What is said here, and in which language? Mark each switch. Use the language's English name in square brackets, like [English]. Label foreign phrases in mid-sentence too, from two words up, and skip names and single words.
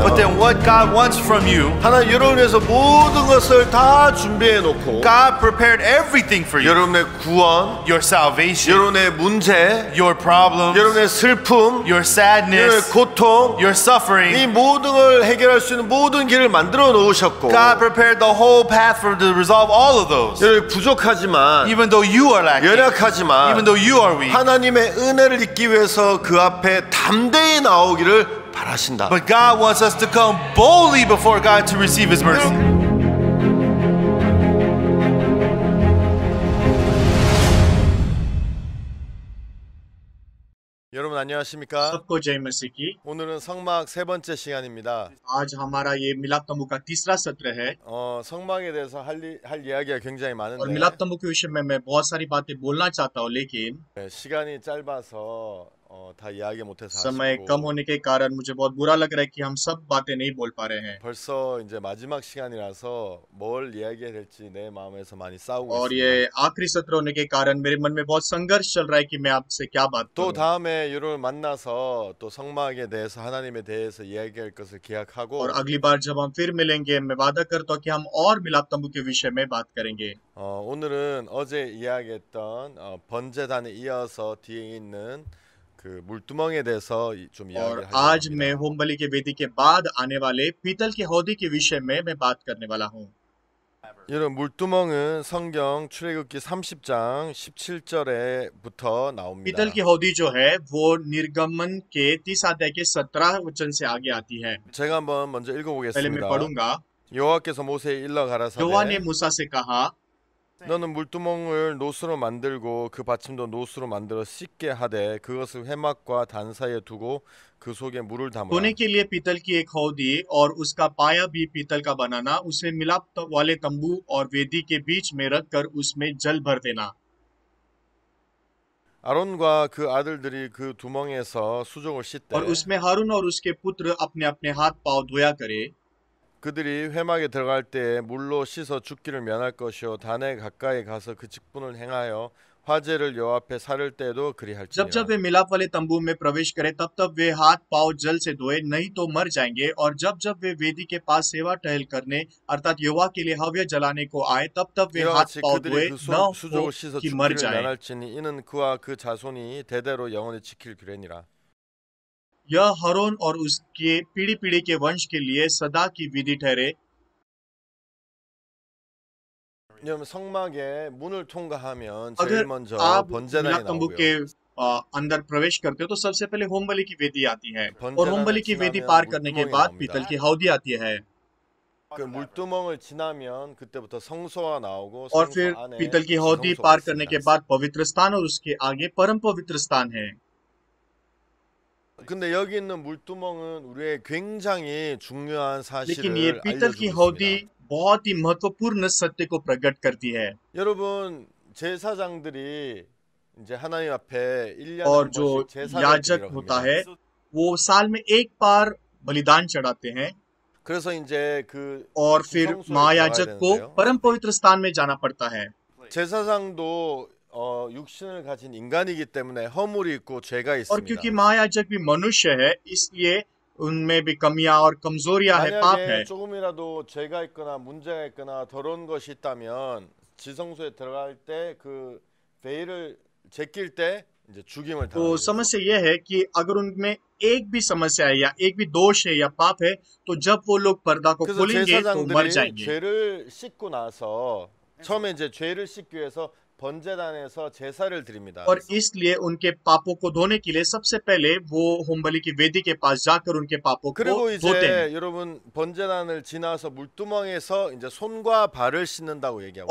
[English] But then what God wants from you, [Korean] 하나님 여러분을 위해서 모든 것을 다 준비해 놓고 [English] God prepared everything for you. [Korean] 여러분의 구원, [English] Your salvation, [Korean] 여러분의 문제, [English] your problems, [Korean] 여러분의 슬픔, [English] your [Korean] 여러분의 [English] sadness, [Korean] 고통, [English] your suffering. [Korean] 이 모든 걸 해결할 수 있는 모든 길을 만들어 놓으셨고 [English] God prepared the whole path for to resolve all of those. [Korean] 여러분 부족하지만 [English] Even though you are lacking, [Korean] 연약하지만 [English] even though you are weak, [Korean] 하나님의 은혜를 입기 위해서 그 앞에 담대히 나오기를 바라신다. [English] but God wants us to come boldly before God to receive His mercy. [Korean] 여러분 안녕하십니까? [Hindi] सबको जय मसीह की। [Korean] 오늘은 성막 세 번째 시간입니다. [Hindi] आज हमारा ये मिलाप तंबू का तीसरा सत्र है [Korean] 성막에 대해서 할 이야기가 굉장히 [Hindi] और [Korean] 많은데 [Hindi] मिलाप तंबू के विषय में मैं बहुत सारी बातें बोलना चाहता हूँ, लेकिन [Korean] 시간이 짧아서 다 이야기 못해서 [Hindi] समय [Korean] 아쉽고 [Hindi] कम होने के कारण मुझे बहुत बुरा लग रहा है कि हम सब बातें नहीं बोल पा रहे हैं [Korean] 벌써 이제 마지막 시간이라서 뭘 이야기해야 될지 내 마음에서 많이 싸우고 [Hindi] और [Korean] 있습니다. [Hindi] ये आखिरी सत्र होने के कारण मेरे मन में बहुत संघर्ष चल रहा है कि मैं आपसे क्या बात [Korean] 또 [Hindi] करूं। [Korean] 다음에 여러분을 만나서 또 성막에 대해서 하나님에 대해서 이야기할 것을 기약하고 [Hindi] और अगली बार जब हम फिर मिलेंगे मैं वादा करता हूँ कि हम और मिलाप तंबू के विषय में बात करेंगे। [Korean] 오늘은 어제 이야기했던 번제단에 이어서 뒤에 있는 그 물두멍에 대해서 좀 [Hindi] और [Korean] 이야기하려고 [Hindi] आज मैं [Korean] 합니다. [Hindi] होम बलि के वेदी के बाद आने वाले पीतल के हौदी के विषय में मैं बात करने वाला हूँ। [Korean] 여러분 물두멍은 성경 출애굽기 30장 17절에부터 나옵니다. [Hindi] पीतल की हौदी जो है वो निर्गमन के 30 अध्याय के 17 वचन से आगे आती है। [Korean] 제가 한번 먼저 [Hindi] पहले मैं [Korean] 읽어보겠습니다. [Hindi] पढ़ूंगा। [Korean] 여호와께서 모세에 일러 [Hindi] यहोवा ने [Korean] 가라사대 [Hindi] मूसा से कहा, [Korean] 너는 물두멍을 노수로 만들고 그 받침도 노수로 만들어 씻게 하되 그것을 회막과 단 사이에 두고 그 속에 물을 담으라. [Hindi] धोने के लिए पीतल की एक हौदी और उसका पाया भी पीतल का बनाना, उसे मिलाप वाले तंबू और वेदी के बीच में रखकर उसमें जल भर देना। [Korean] 아론과 그 아들들이 그 두멍에서 수족을 씻되 [Hindi] और उसमें हारून और उसके पुत्र अपने अपने हाथ पांव धोया करे। [Korean] 그들이 회막에 들어갈 때 물로 씻어 죽기를 면할 것이요 단에 가까이 가서 그 직분을 행하여 화제를 여호와 앞에 사를 때도 [Hindi] जब [Korean] 그리할지니라. [Hindi] जब वे मिलाप वाले तंबू में प्रवेश करें तब तब वे हाथ पांव जल से धोए, नहीं तो मर जाएंगे। और जब जब वे वेदी के पास सेवा टहल करने अर्थात यहोवा के लिए हव्य जलाने को आए तब तब वे [Korean] 이와 [Hindi] हाथ [Korean] 같이 [Hindi] पांव धोए, [Korean] 그들이 그 [Hindi] न हो [Korean] 수족을 씻어 [Hindi] कि मर [Korean] 죽기를 [Hindi] जाए। [Korean] 면할지니 이는 그와 그 자손이 대대로 영원히 지킬 규례니라. [Hindi] यह हरोन और उसके पीढ़ी पीढ़ी के वंश के लिए सदा की विधि ठहरे। [Korean] 여러분 성막에 문을 통과하면 [Hindi] अगर [Korean] 제일 먼저 [Hindi] आप [Korean] 번제단이 [Hindi] मिलाप तंबू के [Korean] 나오고요. [Hindi] अंदर प्रवेश करते हो तो सबसे पहले होम बलि की वेदी आती है और [Korean] 번제단을 [Hindi] होम बलि की वेदी [Korean] 지나면 [Hindi] पार करने के [Korean] 물두멍이 [Hindi] बाद [Korean] 나옵니다. [Hindi] पीतल की हौदी आती है [Korean] 그 물두멍을 지나면 그때부터 성소가 나오고 [Hindi] और [Korean] 성소 [Hindi] फिर [Korean] 안에 [Hindi] पीतल की हौदी [Korean] 지성소가 [Hindi] पार करने के [Korean] 있습니다. [Hindi] बाद पवित्र स्थान और उसके आगे परम पवित्र स्थान है। [Korean] 근데 여기 있는 물두멍은 우리의 굉장히 중요한 [Hindi] लेकिन ये [Korean] 사실을 [Hindi] पीतल की [Korean] 알려주고 [Hindi] हौदी [Korean] 있습니다. [Hindi] बहुत ही महत्वपूर्ण सत्य को प्रकट करती है। [Korean] 여러분 제사장들이 이제 하나님 앞에 1년에 [Hindi] और [Korean] 한 [Hindi] जो [Korean] 번씩 제사를 [Hindi] याजक [Korean] 드리러 [Hindi] होता [Korean] 갑니다. [Hindi] है वो साल में एक बार बलिदान चढ़ाते हैं [Korean] 그래서 이제 그 [Hindi] और फिर [Korean] 성소에 [Hindi] महायाजक [Korean] 들어가야 [Hindi] को [Korean] 되는데요. [Hindi] परम पवित्र स्थान में जाना पड़ता है। [Korean] 제사장도 육신을 가진 인간이기 때문에 허물이 있고 죄가 [Hindi] और क्योंकि [Korean] 있습니다. [Hindi] महायाजक भी मनुष्य है इसलिए उनमें भी कमियां और कमजोरियां है, पाप है। [Korean] 만약에 조금이라도 죄가 있거나 문제가 있거나 더러운 것이 있다면 지성소에 들어갈 때 그 베일을 제낄 때 이제 죽임을 [Hindi] तो [Korean] 당하죠. [Hindi] समस्या यह है कि अगर उनमें एक भी समस्या है या एक भी दोष है या पाप है तो जब वो लोग पर्दा को [Korean] 그래서 [Hindi] खोलेंगे तो मर [Korean] 제사장들이 [Hindi] जाएंगे। [Korean] 죄를 씻고 나서 처음에 이제 죄를 씻기 위해서 번제단에서 제사를 드립니다. [Hindi] और इसलिए उनके पापों को धोने के लिए सबसे पहले वो होमबलि की वेदी के पास जाकर उनके पापों को [Korean] 그리고 [Hindi] धोते हैं [Korean] 이제 여러분 번제단을 지나서 물두멍에서 이제 손과 발을 씻는다고 얘기하고